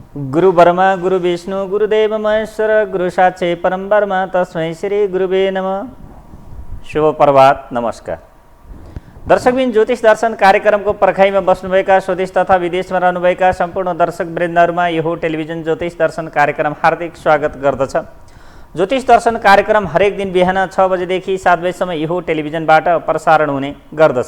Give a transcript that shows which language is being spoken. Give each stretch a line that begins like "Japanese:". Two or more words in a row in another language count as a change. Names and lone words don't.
Sanskrit: गुरु ब्रह्मा गुरु विष्णु गुरुदेव महेश्वर गुरु साक्षात् परम ब्रह्म तस्मै श्री गुरुवे नमः।
Nepali: शुभ प्रभात, नमस्कार। दर्शकबिन ज्योतिष दर्शन कार्यक्रमको पर्खाइमा बस्नुभएका स्वदेश तथा विदेशमा रहनुभएका सम्पूर्ण दर्शक वृन्दहरूमा यो टेलिभिजन ज्योतिष दर्शन कार्यक्रम हार्दिक स्वागत गर्दछ। ज्योतिष दर्शन कार्यक्रम हरेक दिन बिहान 6 बजेदेखि 7 बजेसम्म यो टेलिभिजनबाट प्रसारण हुने गर्दछ।